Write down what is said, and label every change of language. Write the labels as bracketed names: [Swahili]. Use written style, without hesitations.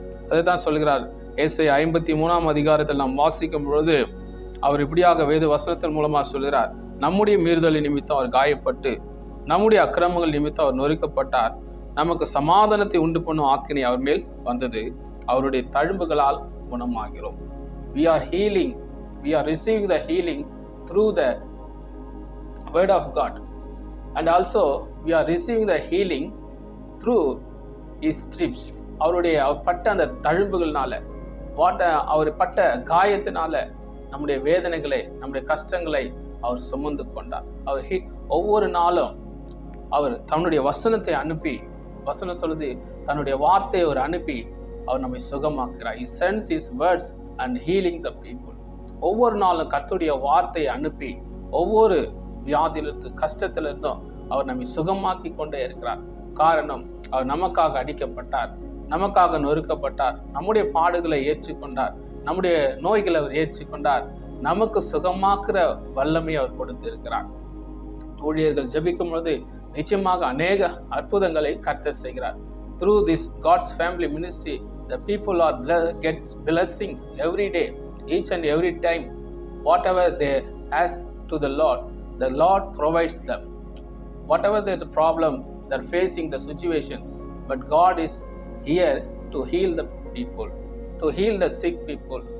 [Tamil] அதுதான் சொல்கிறார் ஏசாயா 53ஆம் அதிகாரத்தில் நாம் வாசிக்கும் பொழுது அவர் இப்படியாக வேத வசனத்தின் மூலமா சொல்கிறார், நம்முடைய மீறுதலின் நிமித்தம் அவர் காயப்பட்டு, நம்முடைய அக்கிரமங்கள் நிமித்தம் அவர் நொறுக்கப்பட்டார், நமக்கு சமாதானத்தை உண்டு பண்ணும் ஆக்கினை அவர் மேல் வந்தது, அவருடைய தழும்புகளால் குணமாகிறோம். [English] We are healing, we are receiving the healing through the word of God, and also we are receiving the healing through his stripes. [Tamil] அவர் பட்ட அந்த தழும்புகள்னால, அவர் பட்ட காயத்தினால நம்முடைய வேதனைகளை, நம்முடைய கஷ்டங்களை அவர் சுமந்து கொண்டார். அவர் ஒவ்வொரு நாளும் அவர் தன்னுடைய வசனத்தை அனுப்பி, வசனம் சொல்லுது, தன்னுடைய வார்த்தையை அவர் அனுப்பி அவர் நம்மை சுகமாக்குறார். [English] He sends his words and healing the people. [Tamil] ஒவ்வொரு நாளும் கர்த்தருடைய வார்த்தையை அனுப்பி ஒவ்வொரு வியாதியிலிருந்து, கஷ்டத்திலிருந்தும் அவர் நம்மை சுகமாக்கி கொண்டே இருக்கிறார். காரணம், அவர் நமக்காக அடிக்கப்பட்டார், நமக்காக நொறுக்கப்பட்டார், நம்முடைய பாடுகளை ஏற்றுக்கொண்டார், நம்முடைய நோய்களை அவர் ஏற்றுக்கொண்டார், நமக்கு சுகமாக்குற வல்லமை அவர் கொடுத்திருக்கிறார். ஊழியர்கள் ஜெபிக்கும் பொழுது நிச்சயமாக அநேக அற்புதங்களை கர்த்தர் செய்கிறார். [English] Through this God's family ministry, the people are gets blessings every day, each and every time. Whatever they ask to the Lord provides them. Whatever the problem they're facing, the situation, but God is here to heal the people, to heal the sick people.